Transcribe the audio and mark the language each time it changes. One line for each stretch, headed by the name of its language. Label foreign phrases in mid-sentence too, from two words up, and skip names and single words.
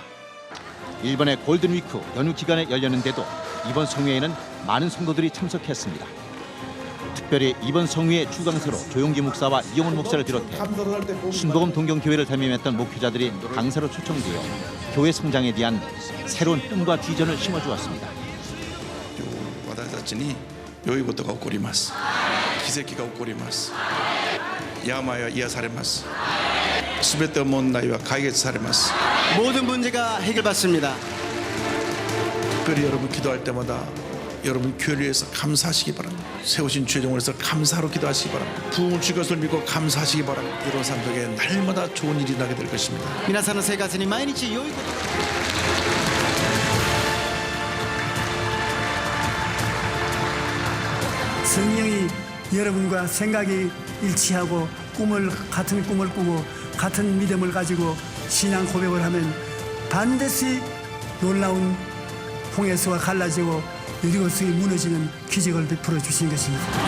Korean: 일본의 골든위크 연휴 기간에 열렸는데도 이번 성회에는 많은 성도들이 참석했습니다. 특별히 이번 성회의 주강사로 조용기 목사와 이영훈 목사를 비롯해 순복음 동경교회를 담임했던 목회자들이 강사로 초청되어 교회 성장에 대한 새로운 꿈과 비전을 심어주었습니다.
Japanese: 私たちに良いことが起こります。奇跡が起こります。病は癒されます。すべての問題は解決されます。
Korean: 모든 문제가 해결받습니다. 특별히 여러분 기도할 때마다 여러분 교회를 위해서 감사하시기 바랍니다. 세우신 최종을 위해서 감사로 기도하시기 바랍니다. 부흥을 줄 것을 믿고 감사하시기 바랍니다. 여러분 삶 속에 날마다 좋은 일이 나게 될 것입니다.
Japanese: 皆さんの生活に毎日良いこと
Korean: 성령이 여러분과 생각이 일치하고 같은 꿈을 꾸고 같은 믿음을 가지고 신앙 고백을 하면 반드시 놀라운 홍해수가 갈라지고 여리고성이 무너지는 기적을 베풀어 주신 것입니다.